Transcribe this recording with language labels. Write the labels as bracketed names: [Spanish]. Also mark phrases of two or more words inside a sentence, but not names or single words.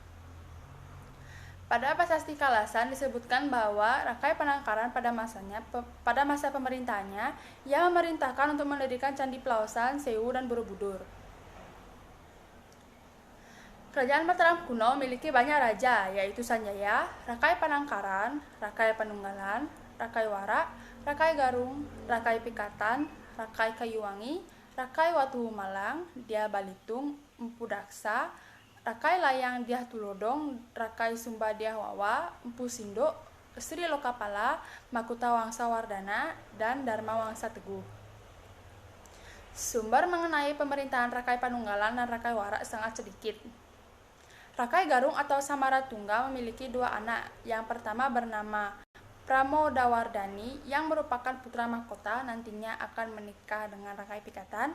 [Indonesian] Pada Prasasti Kalasan disebutkan bahwa Rakai Panangkaran pada masa pemerintahannya, ia memerintahkan untuk mendirikan Candi Pelausan, Sewu, dan Borobudur. Kerajaan Mataram kuno memiliki banyak raja, yaitu Sanjaya, Rakai Panangkaran, Rakai Panunggalan, Rakai Warak, Rakai Garung, Rakai Pikatan, Rakai Kayuwangi, Rakai Watuhumalang, Dyah Balitung, Empu Daksa, Rakai Layang Dyah Tulodong, Rakai Sumba Dyah Wawa, Empu Sindok, Sri Lokapala, Makuta Wangsa Wardana, dan Dharma Wangsa Teguh. Sumber mengenai pemerintahan Rakai Panunggalan dan Rakai Warak sangat sedikit. Rakai Garung atau Samaratungga memiliki 2 anak. Yang pertama bernama Pramodawardhani yang merupakan putra mahkota, nantinya akan menikah dengan Rakai Pikatan.